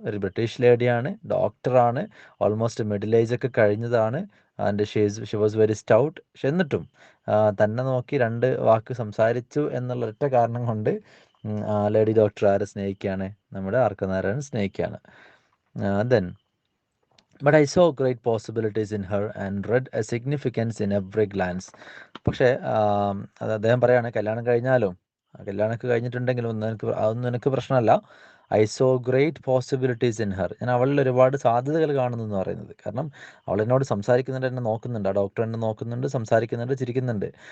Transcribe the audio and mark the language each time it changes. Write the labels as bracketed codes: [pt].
[ml] ഒരു ബ്രിട്ടീഷ് ലേഡിയാണ്, ഡോക്ടറാണ്, almost middle age ഒക്കെ കഴിഞ്ഞതാണ്. [en] And she was very stout. [ml] പക്ഷെ എന്നിട്ടും തന്നെ നോക്കി 2 വാക്ക് സംസാരിച്ചു എന്നുള്ള ഒറ്റ കാരണം കൊണ്ട് ലേഡി ഡോക്ടർ ആരെ സ്നേഹിക്കുകയാണ്? നമ്മുടെ ആർക്കനാരായണൻ സ്നേഹിക്കുകയാണ്. Then [en] But I saw great possibilities in her and read a significance in every glance. [ml] പക്ഷേ അത് അദ്ദേഹം പറയാണ്, കല്യാണം കഴിഞ്ഞാലും കല്യാണമൊക്കെ കഴിഞ്ഞിട്ടുണ്ടെങ്കിലും അതൊന്നും എനിക്ക് പ്രശ്നമല്ല. [en] I saw great possibilities in her, [ml] ഞാൻ അവളിൽ ഒരുപാട് സാധ്യതകൾ കാണുന്നു എന്ന് പറയുന്നത്. കാരണം അവൾ എന്നോട് സംസാരിക്കുന്നുണ്ട്, എന്നെ നോക്കുന്നുണ്ട്, ആ ഡോക്ടർ എന്നെ നോക്കുന്നുണ്ട്, സംസാരിക്കുന്നുണ്ട്, ചിരിക്കുന്നുണ്ട്.